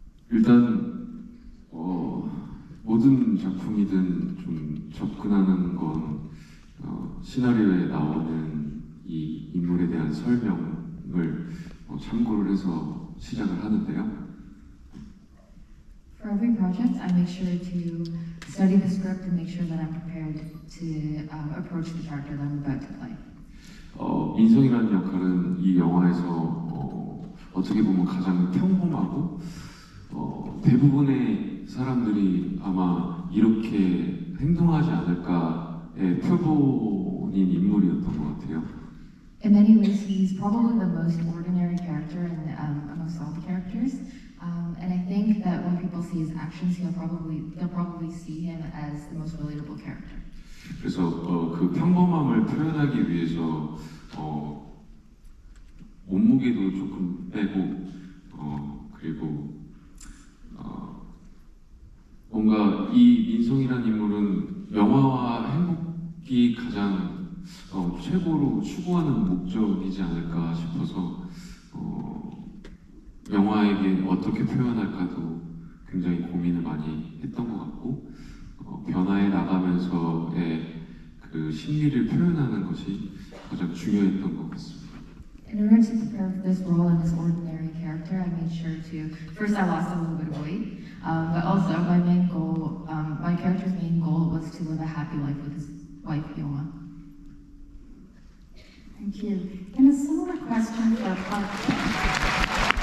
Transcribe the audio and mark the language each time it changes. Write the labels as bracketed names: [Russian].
[Korean] 일단 모든 작품이든 좀 접근하는 건 시나리오에 나오는 이 인물에 대한 설명을 참고를 해서 시작을 하는데요. [English] For every project, I make sure to study the script and make sure that I'm prepared to approach the character that I'm about to play. [Korean] 민성이라는 역할은 이 영화에서 어떻게 보면 가장 평범하고 대부분의 사람들이 아마 이렇게 행동하지 않을까의 표본인 인물이었던 것 같아요. [English] In many ways, he's probably the most ordinary character amongst all the characters. And I think that when people see his actions, they'll probably see him as the most relatable character. [Korean] 그래서 그 평범함을 표현하기 위해서 몸무게도 조금 빼고 그리고 뭔가 이 민성이라는 인물은 영화와 행복이 가장 최고로 추구하는 목적이지 않을까 싶어서 영화에게 어떻게 표현할까도 굉장히 고민을 많이 했던 것 같고 변화해 나가면서의 그 심리를 표현하는 것이 가장 중요했던 것 같습니다. [English] In order to prepare for this role and this ordinary character, I made sure to, first I lost a little bit of weight, but also my main goal, my character's main goal was to live a happy life with his wife, Byung-hun. Thank you. And a similar question for Park.